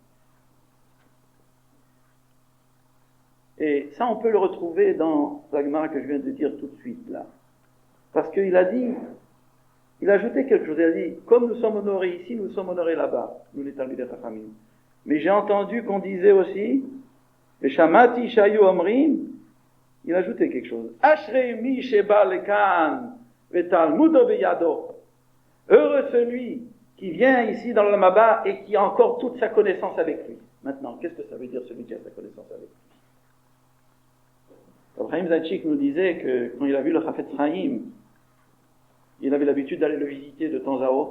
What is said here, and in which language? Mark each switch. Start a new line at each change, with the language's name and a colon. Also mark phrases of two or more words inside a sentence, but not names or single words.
French: Et ça, on peut le retrouver dans la Gemara que je viens de dire tout de suite, là. Parce qu'il a ajouté quelque chose, il a dit, comme nous sommes honorés ici, nous sommes honorés là-bas, nous les
Hebrew: תלמידי חכמים.
French: Mais j'ai entendu qu'on disait aussi,
Hebrew: שמעתי שהיו אומרים,
French: il a ajouté quelque chose.
Hebrew: אשרי מי שבא לכאן ותלמודו בידו.
French: Heureux celui qui vient ici dans l'
Hebrew: עולם הבא
French: et qui a encore toute sa connaissance avec lui. Maintenant, qu'est-ce que ça veut dire celui qui a sa connaissance avec lui? Abraham Zaitchik nous disait que quand il a vu le Chafetz Chaim, il avait l'habitude d'aller le visiter de temps à autre.